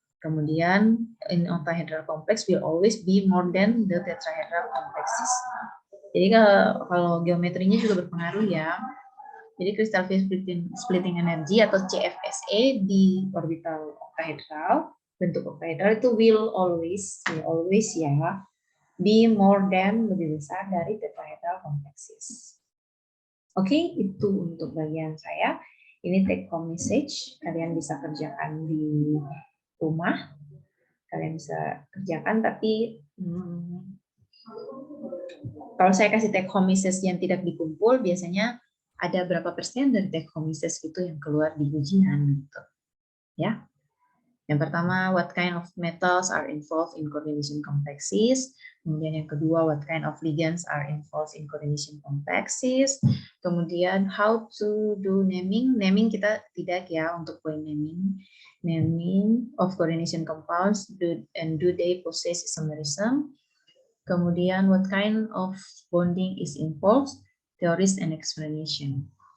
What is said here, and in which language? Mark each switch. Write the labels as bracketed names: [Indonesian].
[English] Kemudian in octahedral complex will always be more than the tetrahedral complexes. [Indonesian] Jadi kalau geometrinya juga berpengaruh ya. Jadi crystal field splitting energy atau CFSE di orbital octahedral, bentuk octahedral itu will always ya, be more than, lebih besar dari tetrahedral complexes. Oke, itu untuk bagian saya. Ini take home message. Kalian bisa kerjakan di rumah. Kalian bisa kerjakan, tapi kalau saya kasih take home message yang tidak dikumpul, biasanya ada berapa persen dari take home message itu yang keluar di ujian gitu. Ya. Yang pertama, [English] what kind of metals are involved in coordination complexes? [Indonesian] Kemudian yang kedua, [English] what kind of ligands are involved in coordination complexes? Kemudian how to do naming? [Indonesian] Naming kita tidak ya untuk point naming. [English] Naming of coordination compounds and do they possess isomerism? Kemudian what kind of bonding is involved? Theories and explanation.